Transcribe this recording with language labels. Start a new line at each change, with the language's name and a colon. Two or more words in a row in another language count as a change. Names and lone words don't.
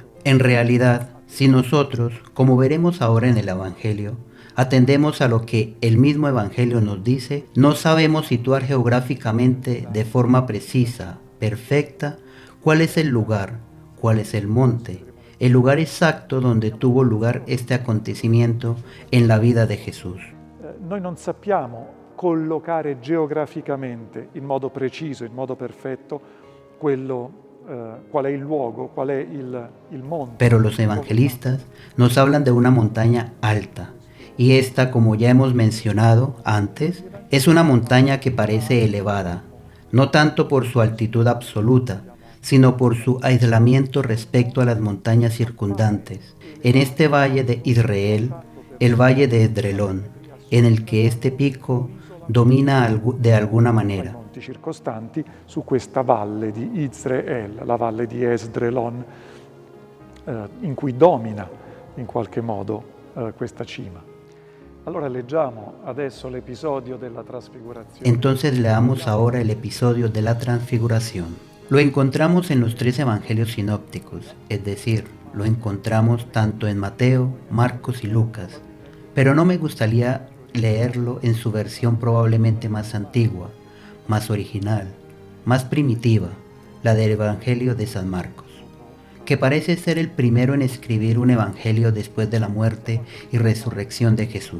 Spanish: En realidad, si nosotros, como veremos ahora en el Evangelio, atendemos a lo que el mismo Evangelio nos dice, no sabemos situar geográficamente de forma precisa, perfecta, cuál es el lugar, cuál es el monte, el lugar exacto donde tuvo lugar este acontecimiento en la vida de Jesús.
Italian: Noi non sappiamo collocare geograficamente in modo preciso, in modo perfetto, qual è il luogo, qual è il monte.
Spanish: Pero los evangelistas nos hablan de una montaña alta, y esta, como ya hemos mencionado antes, es una montaña que parece elevada, no tanto por su altitud absoluta, sino por su aislamiento respecto a las montañas circundantes. En este valle de Israel, el valle de Esdrelón, en el que este pico domina de alguna manera.
Italian: Monti circostanti su questa valle di Israel, la valle di Esdrelon, in cui domina in qualche modo questa cima. Allora leggiamo adesso l'episodio della trasfigurazione.
Spanish: Entonces leamos ahora el episodio de la transfiguración. Lo encontramos en los 3 evangelios sinópticos, es decir, lo encontramos tanto en Mateo, Marcos y Lucas, pero no me gustaría leerlo en su versión probablemente más antigua, más original, más primitiva, la del Evangelio de San Marcos, que parece ser el primero en escribir un evangelio después de la muerte y resurrección de Jesús.